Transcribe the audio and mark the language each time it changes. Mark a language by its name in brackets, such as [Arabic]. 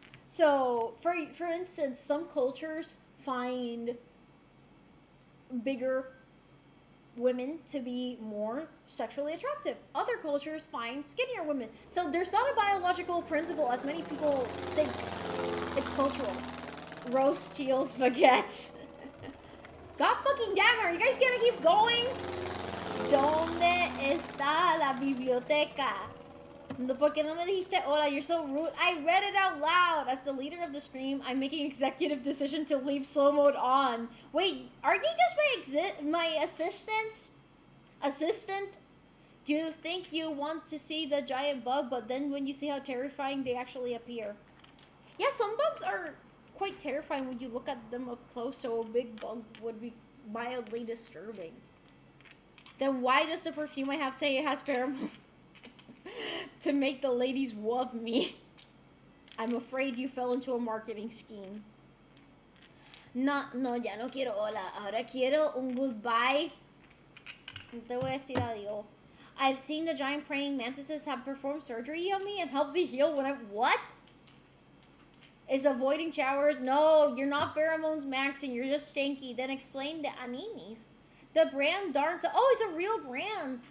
[English] So, for instance, some cultures find bigger women to be more sexually attractive. Other cultures find skinnier women. So there's not a biological principle as many people think. It's cultural. Roast steals baguettes. God fucking damn, are you guys gonna keep going? [Spanish] ¿Dónde está la biblioteca? ¿Por qué no me dijiste hola? [English] You're so rude. I read it out loud. As the leader of the stream, I'm making executive decision to leave slow mode on. Wait, are you just my assistant? Do you think you want to see the giant bug, but then when you see how terrifying they actually appear? Yeah, some bugs are quite terrifying when you look at them up close, so a big bug would be mildly disturbing. Then why does the perfume I have say it has pheromones? To make the ladies love me. I'm afraid you fell into a marketing scheme. [Spanish] No, ya no quiero hola. Ahora quiero un goodbye. No te voy a decir adiós. [English] I've seen the giant praying mantises have performed surgery on me and helped to heal when what? Is avoiding showers? No, you're not pheromones maxing. You're just stanky. Then explain the animes. The brand Darnta. Oh, it's a real brand.